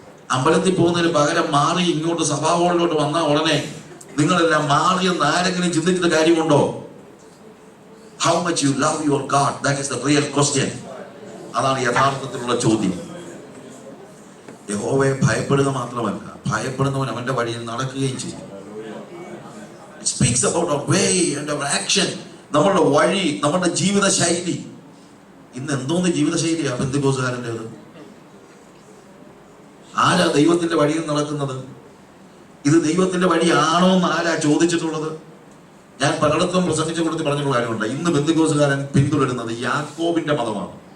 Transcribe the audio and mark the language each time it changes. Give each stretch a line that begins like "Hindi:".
Malayalam: അമ്പലത്തിൽ പോകുന്നതിന് പകരം മാറി ഇങ്ങോട്ട് സഭാ ഹാളിലോട്ട് വന്ന ഉടനെ നിങ്ങളെല്ലാം മാറിയെന്ന് ആരെങ്കിലും ചിന്തിച്ചിട്ട് കാര്യമുണ്ടോ?
English: How much you love your God, that is the real question.
Malayalam: അതാണ് യഥാർത്ഥത്തിലുള്ള ചോദ്യം. യഹോവയെ ഭയപ്പെടുക മാത്രമല്ല, ഭയപ്പെടുന്നവൻ അവന്റെ വഴിയിൽ നടക്കുകയും ചെയ്യും.
English: It speaks about our way and our action.
Malayalam: നമ്മളുടെ വഴി, നമ്മുടെ ജീവിത ശൈലി. ഇന്ന് എന്തോന്ന് ജീവിത ശൈലിയാ പെന്തക്കോസ്തുകാരൻ്റെത്? ആരാ ദൈവത്തിന്റെ വഴിയിൽ നടക്കുന്നത്? ഇത് ദൈവത്തിന്റെ വഴിയാണോ എന്ന് ആരാ ചോദിച്ചിട്ടുള്ളത്? ഞാൻ പലയിടത്തും പ്രസംഗിച്ച കൊടുത്ത് പറഞ്ഞിട്ടുള്ള കാര്യമുണ്ട്. ഇന്ന് പെന്തക്കോസ്തുകാരൻ പിന്തുടരുന്നത് യാക്കോബിന്റെ മതമാണ്.